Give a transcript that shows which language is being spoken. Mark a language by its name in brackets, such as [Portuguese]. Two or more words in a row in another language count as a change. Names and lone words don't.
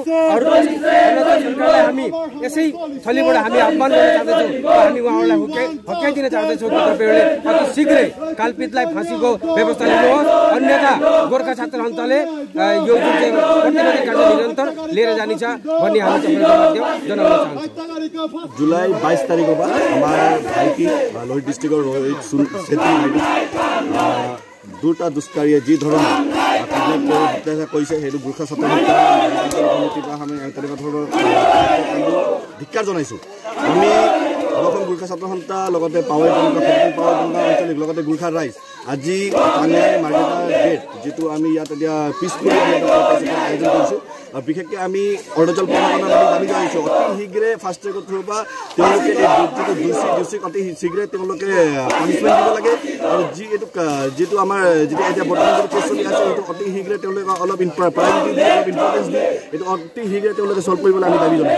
[Nepali] अरुणाचल सरकारलाई हामी यसै थलीबाट हामी आह्वान गर्न चाहन्छौँ हामी उहाँहरूलाई हत्याइदिन चाहन्छौँ कि तपाईँहरूले अति शीघ्रै काल्पितलाई फाँसीको व्यवस्था लिनुहोस् अन्यथा गोर्खा छात्र सन्थाले यो जुन चाहिँ प्रतिरोधी कार्य निरन्तर लिएर जानेछ भन्ने हामी तपाईँहरूको जनाउन चाहन्छौँ। जुलाई 22 तारिखको बाद [Assamese] আমাৰ ভাইটি লোহিত ডিষ্ট্ৰিক্টৰ ৰোহিত ছেত্ৰী ভাইটি দুটা দুষ্কাৰীয়ে যি ধৰণৰ হত্যা কৰিছে সেইটো গোৰ্খা ছাত্ৰ সমিতিৰ পৰা আমি তেনেকুৱা ধৰণৰ ধিক্কাৰ জনাইছোঁ। আমি অসম গোৰ্খা ছাত্ৰ সন্থা লগতে পাৱাৰ আঞ্চলিক লগতে গোৰ্খা ৰাইজ আজি চাংলাং মাৰ্গেটা গেট যিটো আমি ইয়াত এতিয়া পিছফুলি আয়োজন কৰিছোঁ আৰু বিশেষকৈ আমি অৰুণাচল প্ৰশাসনৰ দাবী জনাইছোঁ অতি শীঘ্ৰে [English] fast track through [Assamese] পৰা তেওঁলোকে এই দোষীক অতি শীঘ্ৰে তেওঁলোকে পানিছমেণ্ট দিব লাগে আৰু যিটো আমাৰ যিটো এতিয়া বৰ্তমান যিটো কেছ চলি আছে সেইটো অতি শীঘ্ৰে তেওঁলোকে অলপ প্ৰায়ৰিটি দিয়ে অলপ ইম্পৰ্টেঞ্চ দিয়ে এইটো অতি শীঘ্ৰে তেওঁলোকে চল্ভ কৰিবলৈ আমি দাবী জনাইছোঁ।